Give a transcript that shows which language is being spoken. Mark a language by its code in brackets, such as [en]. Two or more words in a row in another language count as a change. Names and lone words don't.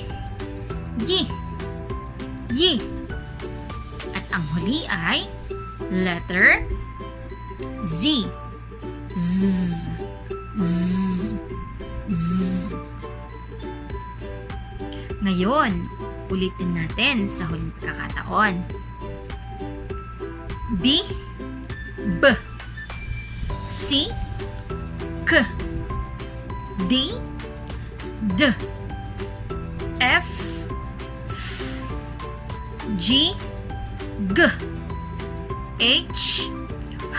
[tl] Y. Y. At ang huli ay letter Z. Z. Z. Z. Ngayon, ulitin natin sa huling pagkakataon. B. B. C. K. D. D. F. G. G. H. H.